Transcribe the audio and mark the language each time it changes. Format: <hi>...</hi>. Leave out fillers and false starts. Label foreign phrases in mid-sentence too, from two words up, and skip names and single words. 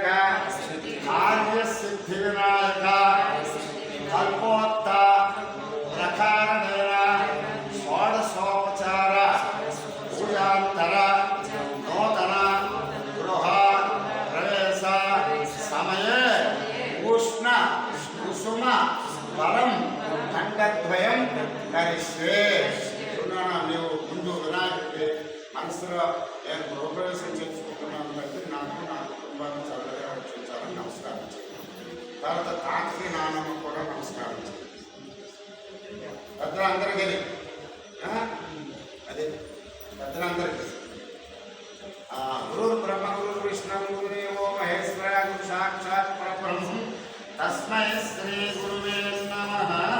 <sa>आर्यसिद्धिविनायक कल्पोत्त प्रकारणेन षोडशोपचार पूजांतर नूतन गृह प्रवेश समये उष्ण कुसुम फलं खंडद्वयं करिष्ये।</sa> <kn>ನೀವು ಮುಂದೆ ವಿನಾಯಕಕ್ಕೆ</kn> <te>మనసులో నేను గృహప్రవేశం చేసుకుంటున్నాను బట్టి నాకు నా కుటుంబాన్ని చల్లగా రక్షించాలని నమస్కారం చేయండి. తర్వాత కాకి నాన్నమ్మ కూడా నమస్కారం చేయండి. పెద్దలందరికీ అదే పెద్దలందరికీ</te> <sa>గురు బ్రహ్మ గురు విష్ణు గురుదేవో మహేశ్వర గురు సాక్షాత్ పరబ్రహ్మం తస్మై శ్రీ గురువే నమః.</sa>